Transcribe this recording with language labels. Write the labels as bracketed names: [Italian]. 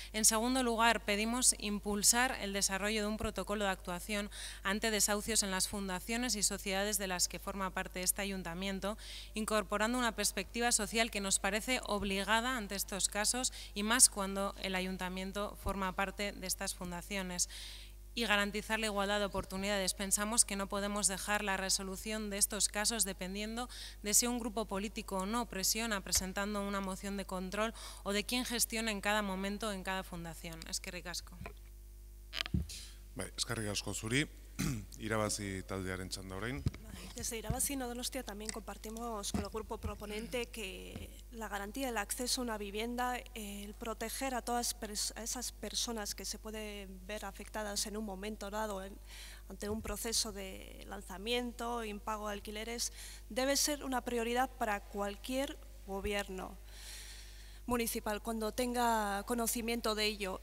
[Spanish] En segundo lugar, pedimos impulsar el desarrollo de un protocolo de actuación ante desahucios en las fundaciones y sociedades de las que forma parte este ayuntamiento, incorporando una perspectiva social que nos parece obligada ante estos casos y más cuando el ayuntamiento forma parte de estas fundaciones. Y garantizar la igualdad de oportunidades. Pensamos que no podemos dejar la resolución de estos casos dependiendo de si un grupo político o no presiona presentando una moción de control o de quién gestiona en cada momento en cada fundación. [Basque] Eskerrik asko. Bai, eskerrik asko zuri, irabazi taldearen txanda orain. [Spanish] Desde Irabazi Donostia también compartimos con el grupo proponente que la garantía del acceso a una vivienda, el proteger a todas esas personas que se pueden ver afectadas en un momento dado ante un proceso de lanzamiento, impago de alquileres, debe ser una prioridad para cualquier gobierno municipal cuando tenga conocimiento de ello.